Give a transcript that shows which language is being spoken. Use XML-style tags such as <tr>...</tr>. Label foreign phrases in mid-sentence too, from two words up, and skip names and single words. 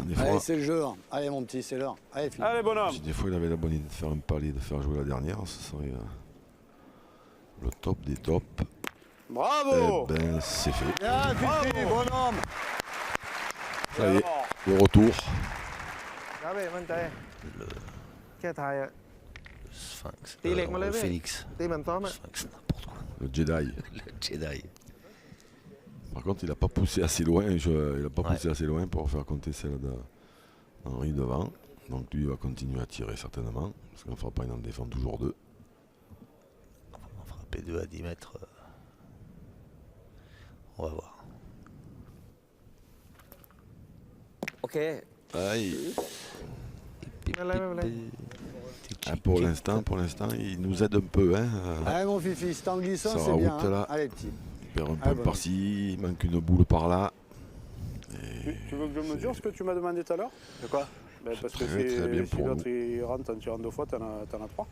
<fr>des Allez, fois, c'est le jeu. Allez, mon petit, c'est l'heure. Allez, Philippe. Allez, bonhomme. des fois, il avait la bonne idée de faire un palier, de faire jouer la dernière. Ce serait le top des tops. Bravo. Eh ben, c'est fait. Bien, Fifi, bonhomme. Ça y est, le retour.</fr> <th>ครับเว้ยมั่นใจแค่ทายอะ</th> <fr>Sphinx. T'es les mollets, ouais. Phoenix.</fr> <th>ตีเหมือนซ้อมอะ</th> <fr>Sphinx, n'importe quoi. Le Jedi. Le Jedi. Par contre, il n'a pas poussé assez loin. Il a pas Ouais. poussé assez loin pour faire compter celle d'Henri devant. Donc lui, il va continuer à tirer certainement. Parce qu'on ne fera pas, il en défend toujours deux. On fera P2 à 10 mètres. On va voir.</fr> <th>โอเค</th> <fr>Aïe.</fr> <th>ไม่เป็นไรไม่เป็นไร</th> <fr>Ah, pour l'instant, il nous aide un peu. Hein. Allez, mon Fifi, c'est en glissant, Ça c'est bien. rajoute, là. Allez, petit. Il perd un Ah, peu bon. par-ci, il manque une boule par là. Tu veux que je mesure ce que tu m'as demandé tout à l'heure? De quoi? Ben, parce que Très, très bien si pour l'autre il rentre en tirant deux fois, t'en as trois.</fr>